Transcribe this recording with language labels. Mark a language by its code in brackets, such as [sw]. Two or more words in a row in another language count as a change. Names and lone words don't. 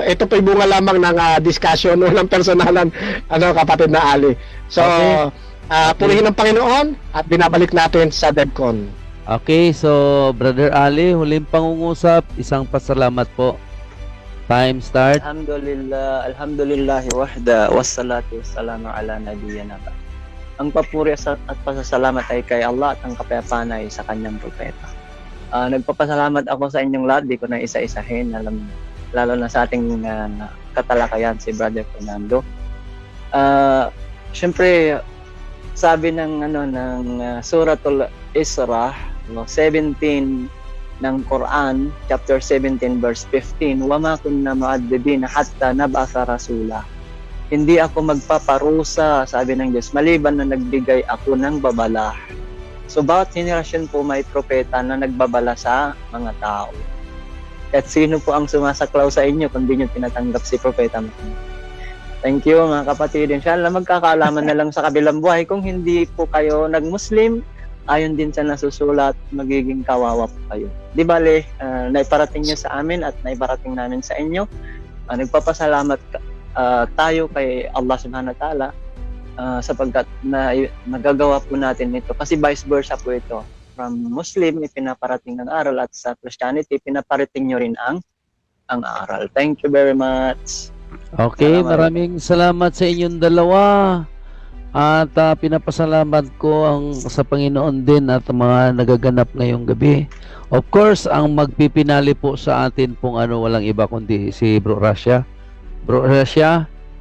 [tl] Ito po bunga lamang ng discussion, walang personalan, kapatid na Ali. So, purihin ng Panginoon at binabalik natin sa DevCon. Okay, so Brother Ali, huling pangungusap, isang pasalamat po. [en] Time start. [ar] الحمد لله وحده والصلاة والسلام على نبينا بـ. [tl] Ang papuri at pasasalamat ay kay Allah at ang kapayapaan ay sa kanyang propeta. Nagpapasalamat ako sa inyong lahat, di ko na isa-isahin, lalo na sa ating katalakayan, si Brother Fernando. Siyempre, sabi ng Suratul Isra, 17 ng Quran, [en] chapter 17 verse 15, [ar] "وما كنا معذبين حتى نبعث رسولا." [tl] Hindi ako magpaparusa, sabi ng Diyos, maliban na nagbigay ako ng babala. So bawat henerasyon po may propeta na nagbabala sa mga tao. At sino po ang sumasaklaw sa inyo kung di nyo tinatanggap si Propeta Muhammad? [en] Thank you [tl] mga kapatid. Inshallah magkakaalaman na lang sa kabilang buhay. Kung hindi po kayo nag-Muslim, ayon din sa nasusulat, magiging kawawa po kayo. Di bale, naiparating nyo sa amin at naiparating namin sa inyo. Nagpapasalamat tayo kay Allah [ar] سبحانه وتعالى [tl] sapagkat nagagawa po natin ito. Kasi [en] vice versa [tl] po ito. From Muslim, ipinaparating ng aral at sa Christianity, pinaparating nyo rin ang aral. [en] Thank you very much. [tl] Okay, maraming salamat sa inyong dalawa. At pinapasalamat ko sa Panginoon din at mga nagaganap ngayong gabi. [en] Of course, [tl] ang magpipinali po sa atin pong walang iba kundi si Bro Russia. Bro Russia?